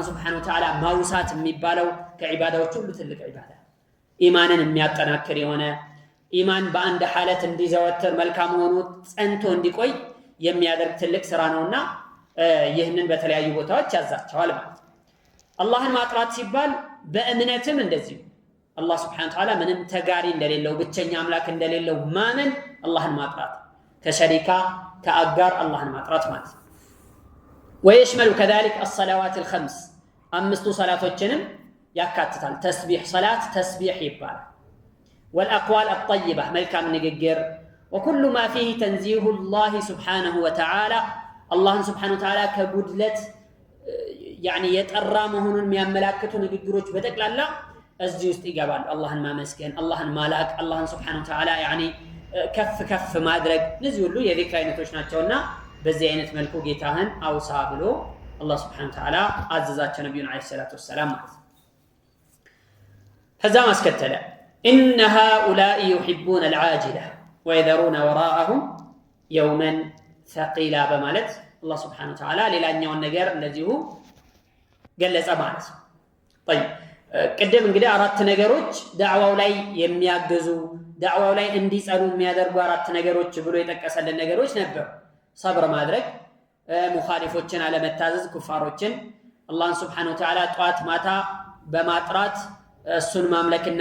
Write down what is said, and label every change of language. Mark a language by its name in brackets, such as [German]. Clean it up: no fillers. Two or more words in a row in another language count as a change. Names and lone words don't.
[Arabic] سبحانه وتعالى [Amharic] ማውሳት የሚባለው ከዒባዳዎች ሁሉ ትልቅ ዒባዳ ኢማንን የሚያጠናክር የሆነ ኢማን በአንድ ሐለት እንዲዘወትር መልካም ሆኖ ጸንቶ እንዲቆይ የሚያደርግ ትልቅ ስራ ነውና ይህንን በተለያዩ ቦታዎች ያዛቸዋል ማለት አላህን ማጥራት ሲባል በእምነትም እንደዚሁ አላህ [Arabic] سبحانه وتعالى [Amharic] ምንም ተጋሪ እንደሌለው ብቸኛ አምላክ እንደሌለው ማመን አላህን ማጥራት ከሸሪካ ከአጋር አላህን ማጥራት ማለት [Arabic] ويشمل كذلك الصلوات الخمس [Amharic] አምስቱ ሰላቶችንም ያካትታል ተስቢህ ሰላት ተስቢህ ይባላል [Arabic] والأقوال الطيبة [Amharic] መልካም ንግግር وكل [Arabic] ما فيه تنزيه الله سبحانه وتعالى الله سبحانه وتعالى [Amharic] ከጉድለት يعني የጠራ መሆኑን የሚያመላክቱ ንግግሮች በጠቅላላ እዚህ ውስጥ ይገባል አላህን ማመስገን አላህን ማላክ አላህን [Arabic] سبحانه وتعالى [Amharic] يعني ከፍ ማድረግ እነዚህ ሁሉ የዚክር አይነቶች ናቸውና በዚህ አይነት መልኩ ጌታህን አውሳ ብሎ አላህ [Arabic] سبحانه وتعالى [Amharic] አዘዛቸው ነብዩን [Arabic] عليه الصلاة والسلام [Amharic] ማለት ከዛ ማስከተለ [Arabic] إن هؤلاء يحبون العاجلة ويذرون وراءهم يوما ثقيلا [Amharic] በማለት አላህ [Arabic] سبحانه وتعالى [Amharic] ሌላኛውን ነገር እንደዚሁ ገለጸ ማለት طيب ቀደም እንግዲህ አራት ነገሮች ዳዕዋው ላይ የሚያገዙ ዳዕዋው ላይ እንዲጸኑ የሚያደርጉ አራት ነገሮች ብሎ የጠቀሰልን ነገሮች ነበሩ ሰብር ማድረግ ሙኻሊፎችን አለመታዘዝ ኩፋሮችን አላህን [Arabic] سبحانه وتعالى [Amharic] ጧት ማታ በማጥራት እሱን ማምለክና